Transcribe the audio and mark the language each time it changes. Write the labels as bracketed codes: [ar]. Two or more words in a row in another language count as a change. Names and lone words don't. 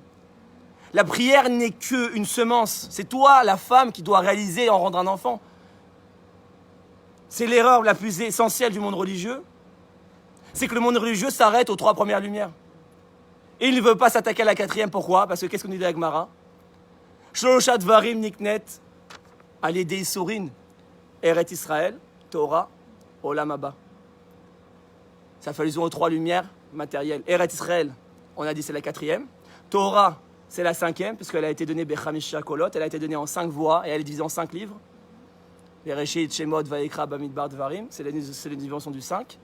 [fr] La prière n'est qu'une semence. C'est toi, la femme, qui doit réaliser et en rendre un enfant. C'est l'erreur la plus essentielle du monde religieux. C'est que le monde religieux s'arrête aux 3 premières lumières. Et il ne veut pas s'attaquer à la 4e. Pourquoi? Parce que qu'est-ce qu'on dit à Gemara? [he] שלושה דברים נקנים על ידי ייסורין ארץ ישראל, תורה, עולם הבא. [fr] Ça fait allusion aux 3 lumières matérielles. Eret Israël, on a dit c'est la 4e. Torah, c'est la 5e, puisqu'elle a été donnée [he] בחמישה קולות, [fr] elle a été donnée en 5 voix et elle est divisée en 5 livres. Bereshit, Shemot, Vayikra, Bamidbar, Dvarim, c'est la dimension du 5.